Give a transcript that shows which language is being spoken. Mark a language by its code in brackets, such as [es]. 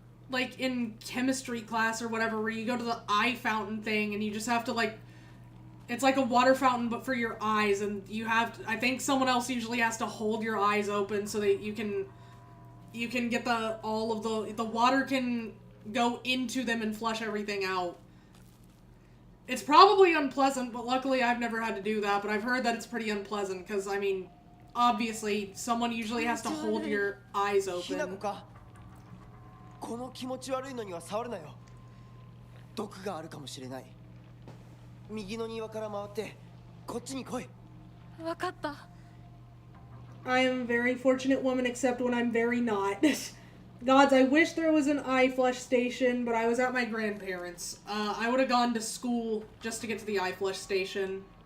[en] Like, in chemistry class or whatever, where you go to the eye fountain thing and you just have to, like, it's like a water fountain, but for your eyes, and you have to, I think someone else usually has to hold your eyes open so that you can get all of the water can go into them and flush everything out. It's probably unpleasant, but luckily I've never had to do that, but I've heard that it's pretty unpleasant, because, I mean, obviously, someone usually has to hold your eyes open. [ja] この気持ち悪いのには触るなよ。毒があるかもしれない。右の庭から回ってこっちに来い。わかった。 [en] I am a very fortunate woman, except when I'm very not. Gods, I wish there was an eye flush station, but I was at my grandparents'. I would have gone to school just to get to the eye flush station.